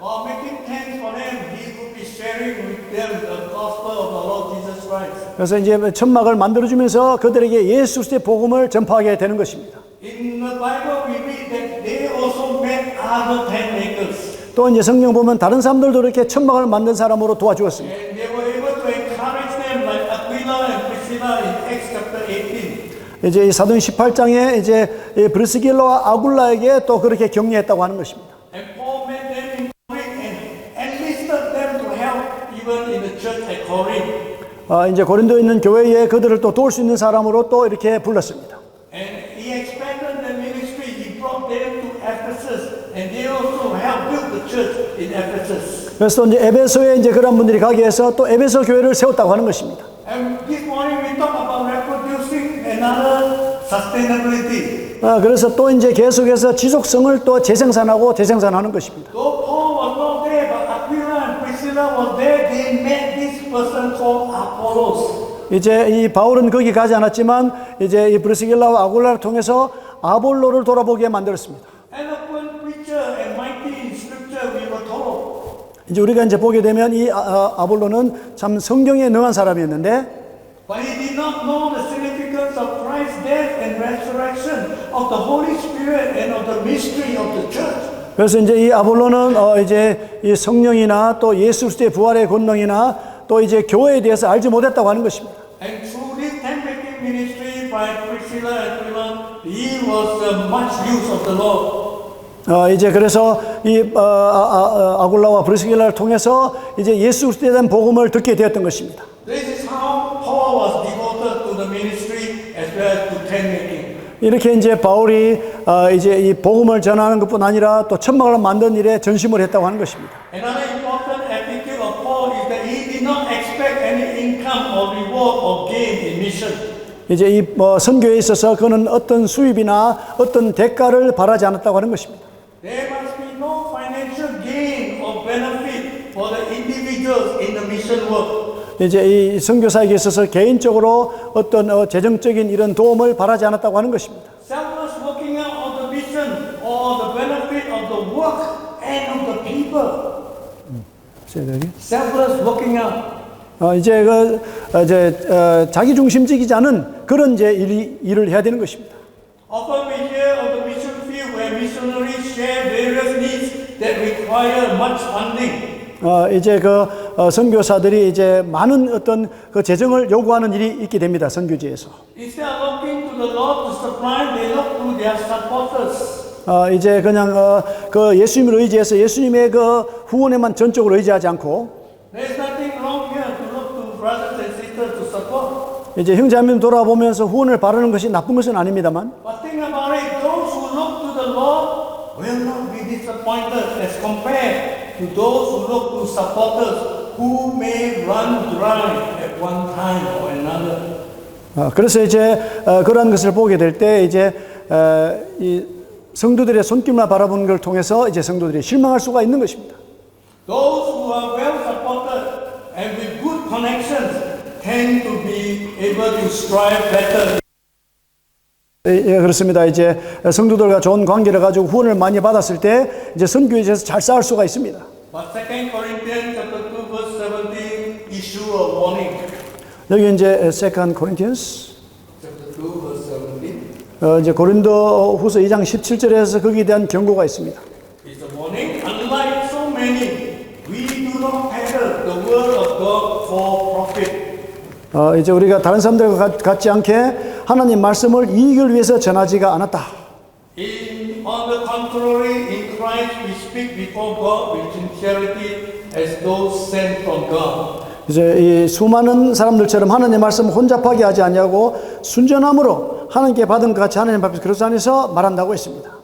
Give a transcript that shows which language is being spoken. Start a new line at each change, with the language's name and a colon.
English: Or making tents for them, he would be sharing with them the gospel of the Lord Jesus Christ.
Korean: 그래서 이제 천막을 만들어주면서 그들에게 예수 그리스도의 복음을 전파하게 되는 것입니다.
English: In the Bible, we read that they also met other tent makers.
Korean: 또 이제 성경 보면 다른 사람들도 이렇게 천막을 만든 사람으로 도와주었습니다.
English: And they were able to encourage them like Aquila and Priscilla in Acts chapter 18.
Korean: 이제 이 사도행 18장에 이제 이 브리스길라와 아굴라에게 또 그렇게 격려했다고 하는 것입니다.
English: And Paul met them in Corinth and enlisted them to help even in the church at Corinth.
Korean: 이제 고린도에 있는 교회에 그들을 또 도울 수 있는 사람으로 또 이렇게 불렀습니다.
English: And he expanded the ministry. He brought them to Ephesus, and they also helped build the church in Ephesus.
Korean: 그래서 이제 에베소에 이제 그런 분들이 가게 해서 또 에베소 교회를 세웠다고 하는 것입니다.
English: And this morning we talk about reproducing another sustainability.
Korean: 그래서 또 이제 계속해서 지속성을 또 재생산하고 재생산하는 것입니다.
English: Though Paul was not there, but Aquila and Priscilla was there. They met this person called Apollos.
Korean: 이제 이 바울은 거기 가지 않았지만 이제 이 브리스길라와 아굴라를 통해서 아볼로를 돌아보게 만들었습니다.
English: Eloquent preacher and mighty in scripture, we were told.
Korean: 이제 우리가 이제 보게 되면 이 아볼로는 참 성경에 능한 사람이었는데,
English: But he did not know the significance of Christ's death and resurrection, of the Holy Spirit and of the mystery of the church.
Korean: 그래서 이제 이 아볼로는 이제 이 성령이나 또 예수 그리스도의 부활의 권능이나 또 이제 교회에 대해서 알지 못했다고 하는 것입니다.
English: And through this tent-making ministry by Priscilla and Aquila, he was much use of the Lord.
Korean: 이제 그래서 이 아굴라와 브리스길라를 통해서 이제 예수 그리스도에 대한 복음을 듣게 되었던 것입니다.
English: This is how Paul was devoted to the ministry as well as to tent-making.
Korean: 이렇게 이제 바울이 이제 이 복음을 전하는 것뿐 아니라 또 천막을 만든 일에 전심을 했다고 하는 것입니다.
English: Another important attitude of Paul is that he did not expect any income or reward or gain in mission.
Korean: 이제 이 선교에 있어서 그는 어떤 수입이나 어떤 대가를 바라지 않았다고 하는 것입니다.
English: There must be no financial gain or benefit for the individuals in the mission work.
Korean: 이제 이 선교사에게 있어서 개인적으로 어떤 재정적인 이런 도움을 바라지 않았다고 하는 것입니다.
English: Selfless working out of the mission or the benefit of the work and of the people. Selfless working out.
Korean: 이제 자기 중심적이지 않은 그런 이제 일을 해야 되는 것입니다.
English: Often we hear of the mission field where missionaries share various needs that require much funding.
Korean: 이제 선교사들이 이제 많은 어떤 그 재정을 요구하는 일이 있게 됩니다. 선교지에서.
English: Instead of looking to the Lord to supply, they look to their supporters.
Korean: 이제 그냥 그 예수님을 의지해서 예수님의 그 후원에만 전적으로 의지하지 않고.
English: There is nothing wrong here to look to brothers and sisters to support.
Korean: 이제 형제자매 돌아보면서 후원을 바라는 것이 나쁜 것은 아닙니다만.
English: But think about it, those who look to the Lord will not be disappointed as compared to those who look to supporters who may run dry at one time or another.
Korean: 그래서 이제 그러한 것을 보게 될 때 이제 이 성도들의 손길만 바라보는 걸 통해서 이제 성도들이 실망할 수가 있는 것입니다.
English: Those who are well supported and with good connections tend to be able to strive better.
Korean: 예, 그렇습니다. 이제 성도들과 좋은 관계를 가지고 후원을 많이 받았을 때 이제 선교에서 잘 싸울 수가 있습니다.
English: But 2 Corinthians chapter 2 verse 17 issue a warning.
Korean: 여기 이제 2 Corinthians
English: Chapter 2 verse 17.
Korean: 이제 고린도 후서 2장 17절에서 거기에 대한 경고가 있습니다.
English: It's a warning. Unlike so many, we do not peddle the word of God for profit.
Korean: 이제 우리가 다른 사람들과 같지 않게 하나님 말씀을 이익을 위해서 전하지가 않았다.
English: On the contrary, in Christ we speak before God with sincerity as those sent from God.
Korean: 이제 이 수많은 사람들처럼 하나님 말씀 혼잡하게 하지 아니하고 순전함으로 하나님께 받은 것 같이 하나님 앞에서 그릇 안에서 말한다고 했습니다.